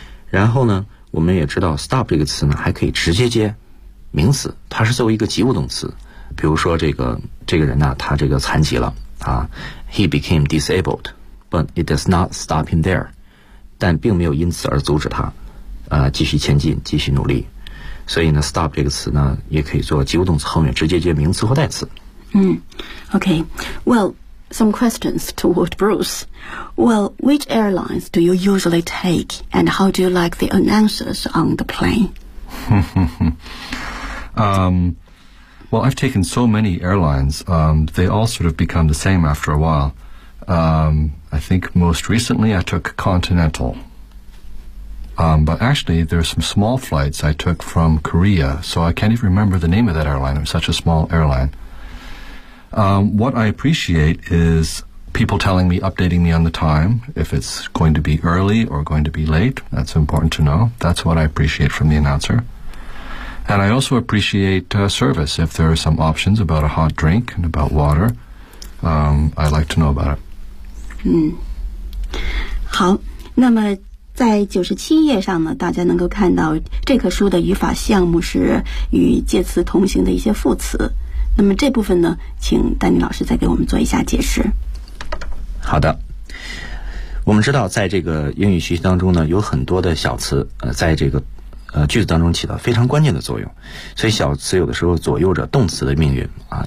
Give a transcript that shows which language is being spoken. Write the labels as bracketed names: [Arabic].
[Chinese] 然后呢，我们也知道 stop 这个词呢还可以直接接名词，它是作为一个及物动词，比如说这个人呢、啊、他这个残疾了啊， [English] he became disabled but it does not stop him there， [Chinese] 但并没有因此而阻止他继续前进，继续努力。所以呢 stop 这个词呢也可以做及物动词后面直接接名词或代词。 [English] OK, well, some questions toward Bruce. Well, which airlines do you usually take and how do you like the announcers on the plane? Well, I've taken so many airlines. They all sort of become the same after a while. I think most recently I took Continental. But actually, there are some small flights I took from Korea, so I can't even remember the name of that airline. It was such a small airline. What I appreciate is people telling me, updating me on the time, if it's going to be early or going to be late. That's important to know. That's what I appreciate from the announcer. And I also appreciate service. If there are some options about a hot drink and about water, I'd like to know about it. [Chinese] 好，那么在97页上呢，大家能够看到这棵书的语法项目是与介词同行的一些副词。那么这部分呢，请丹尼老师再给我们做一下解释。好的，我们知道在这个英语学习当中呢，有很多的小词在这个句子当中起到非常关键的作用，所以小词有的时候左右着动词的命运啊。